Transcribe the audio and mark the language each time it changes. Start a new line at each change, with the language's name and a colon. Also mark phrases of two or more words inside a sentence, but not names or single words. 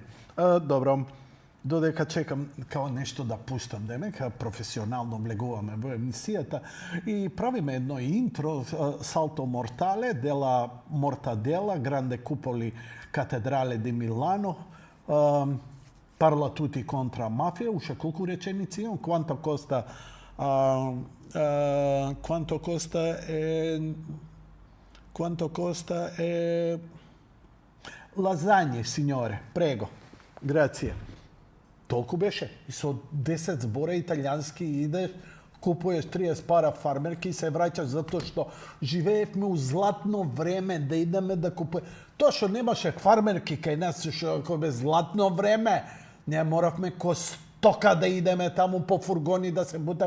Macedonian: Добро. Додека чекам као нешто да пуштам, дека професионално влегуваме во емисијата и правиме едно интро,
Italian: Salto mortale, della mortadella, grande cupole, cattedrale di Milano, parla tutti contro mafia,
Macedonian: уште колку реченици имам,
Italian: Quanto costa lasagne, signore, prego, grazie.
Macedonian: Толку беше. И со 10 збора италијански идеш, купуваш 30 пара фармерки и се враќаш затоа што живеевме у златно време да идеме да купуваме. Тоа што немаше фармерки кај нас, што бе златно време, не моравме ко стока да идеме таму по фургони да се бута.